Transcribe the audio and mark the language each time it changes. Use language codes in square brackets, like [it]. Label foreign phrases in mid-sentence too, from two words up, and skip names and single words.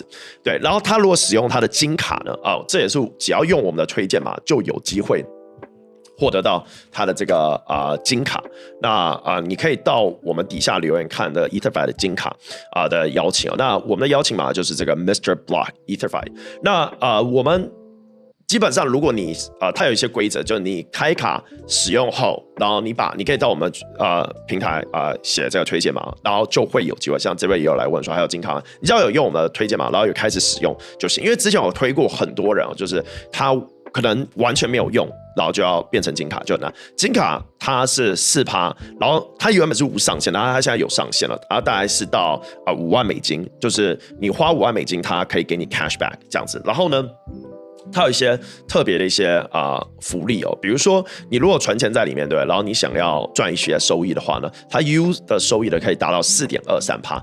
[zh] 對，然後他如果使用他的金卡呢，這也是只要用我們的推薦碼就有機會獲得到它的這個金卡。那你可以到我們底下留言看的 EtherFi 的金卡的邀請那我们的邀請碼就是這個 Mr. Block EtherFi。那我們基本上如果你它有一些規則，就是你開卡使用後，然後你可以到我們平台寫這個推薦碼，然後就會有機會。像這位也有來問說還有金卡嗎？你只要有用我們的推薦碼，然後有開始使用就行。因為之前我推過很多人就是他可能完全沒有用，然後就要變成金卡，就很難。金卡它是4%，然後它原本是無上限，然後它現在有上限了，大概是到5萬美金，就是你花5萬美金，它可以給你 cashback 這樣子。然後呢，它有一些特別的一些福利比如說你如果存錢在裡面，對，然後你想要賺一些收益的話呢，它 U 的收益呢可以達到 4.23%。